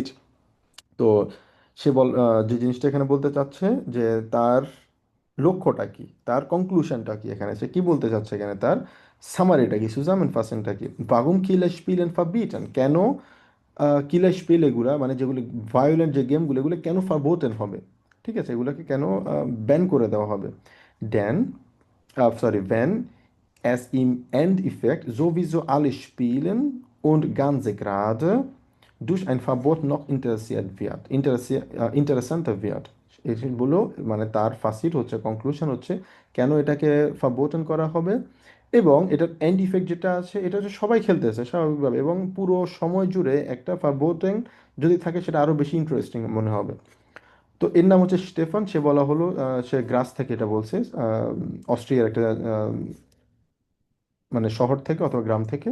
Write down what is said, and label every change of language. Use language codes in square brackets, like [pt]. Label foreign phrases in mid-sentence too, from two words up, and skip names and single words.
[bn] তো সে যে জিনিসটা এখানে বলতে চাচ্ছে যে তার লক্ষ্যটা কি, তার কনক্লুশনটা কি, এখানে সে কি বলতে চাচ্ছে, এখানে তার সামারিটা কি, সুজামেনফাসেনটা কি, [de] warum Killer spielen verbieten, [bn] কেন [de] Killer spiel [bn] এগুলা মানে যেগুলো ভায়োলেন্ট যে গেমগুলো এগুলো কেন ফারবোটেন হবে, ঠিক আছে, এগুলোকে কেন ব্যান করে দেওয়া হবে। [de] ড্যান wenn es im Endeffekt sowieso alle spielen und ganz gerade durch ein Verbot noch interessiert wird, interessanter wird। [bn] এটি বলো মানে তার ফাসিট হচ্ছে কনক্লুশন হচ্ছে কেন এটাকে ফারবোটেন করা হবে, এবং এটার [en] end effect [bn] যেটা আছে এটা হচ্ছে সবাই খেলতেছে স্বাভাবিকভাবে, এবং পুরো সময় জুড়ে একটা ফারবোটেন যদি থাকে সেটা আরো বেশি ইন্টারেস্টিং মনে হবে। তো এর নাম হচ্ছে স্টেফান, সে বলা হলো সে গ্রাস থেকে এটা বলছে, অস্ট্রিয়ার একটা মানে শহর থেকে অথবা গ্রাম থেকে।